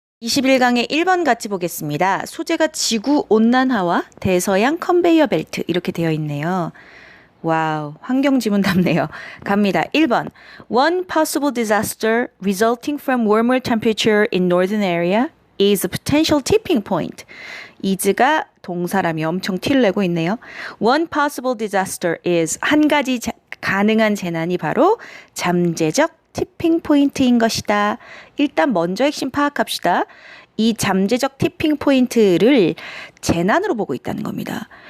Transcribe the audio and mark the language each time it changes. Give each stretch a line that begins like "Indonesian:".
Korean: 21강의 1번 같이 보겠습니다. 소재가 지구온난화와 대서양 컨베이어 벨트 이렇게 되어 있네요. 와우, 환경지문답네요. 갑니다. 1번.
English: One possible disaster resulting from warmer temperature in northern area is a potential tipping point.
Korean: is가 동사라며 엄청 티를 내고 있네요.
English: One possible disaster is
Korean: 한 가지 가능한 재난이 바로 잠재적 티핑 포인트인 것이다. 일단 먼저 핵심 파악합시다. 이 잠재적 티핑 포인트를 재난으로 보고 있다는 겁니다.